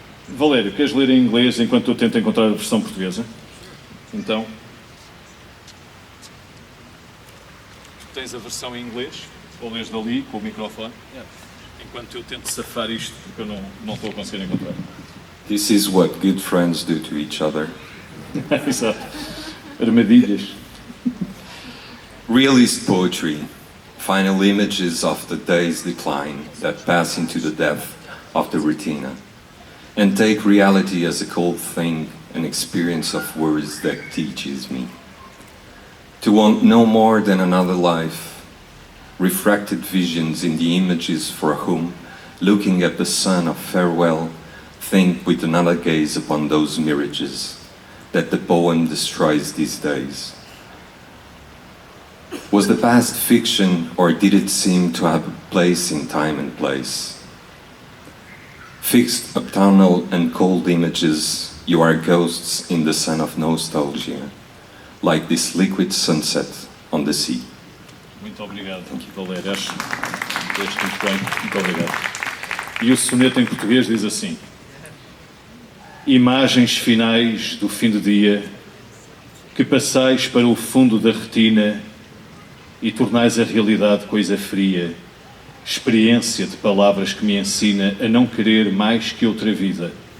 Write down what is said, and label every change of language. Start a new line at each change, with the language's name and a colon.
Portuguese: Valério, queres ler em inglês enquanto eu tento encontrar a versão portuguesa? Então. Tens a versão em inglês? Ou lês dali, com o microfone? Enquanto eu tento safar isto, porque eu não estou a conseguir encontrar.
English: This is what good friends do to each other.
Portuguese: Exato. Armadilhas.
English: Realist poetry, final images of the day's decline that pass into the depth of the retina, and take reality as a cold thing, an experience of words that teaches me. To want no more than another life, refracted visions in the images for whom, looking at the sun of farewell, think with another gaze upon those mirages that the poem destroys these days. Was the past fiction, or did it seem to have a place in time and place? Fixed autumnal and cold images, you are ghosts in the sun of nostalgia, like this liquid sunset on the sea.
Portuguese: Muito obrigado, Valério. Acho que leste muito bem. Muito obrigado. E o soneto em português diz assim: imagens finais do fim do dia, que passais para o fundo da retina e tornais a realidade coisa fria, experiência de palavras que me ensina a não querer mais que outra vida.